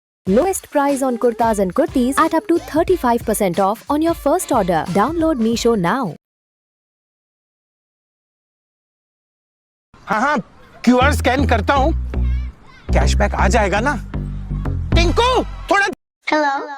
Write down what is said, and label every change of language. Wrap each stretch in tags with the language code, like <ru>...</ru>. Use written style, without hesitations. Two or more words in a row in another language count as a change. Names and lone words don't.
<en>Lowest price on kurtas and kurtis at up to 35% off on your first order. Download Meesho now.</en> <hi>हाँ, QR स्कैन करता हूँ, कैशबैक आ जाएगा ना? टिंकू, थोड़ा</hi> <en>Hello.</en>